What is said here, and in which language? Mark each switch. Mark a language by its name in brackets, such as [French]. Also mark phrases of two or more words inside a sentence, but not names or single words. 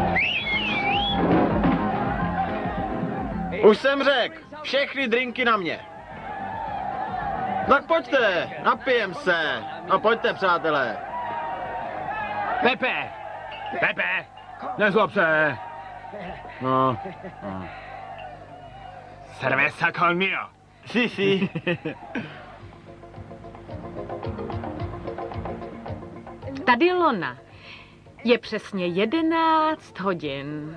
[Czech] Už jsem řekl, všechny drinky na mě. Tak pojďte, napijem se. No pojďte, přátelé. Pepe! Pepe! Nezlob se! [Spanish] No. Cerveza conmigo. Sí, sí. [Czech] Tady Lona. Je přesně 11 hodin.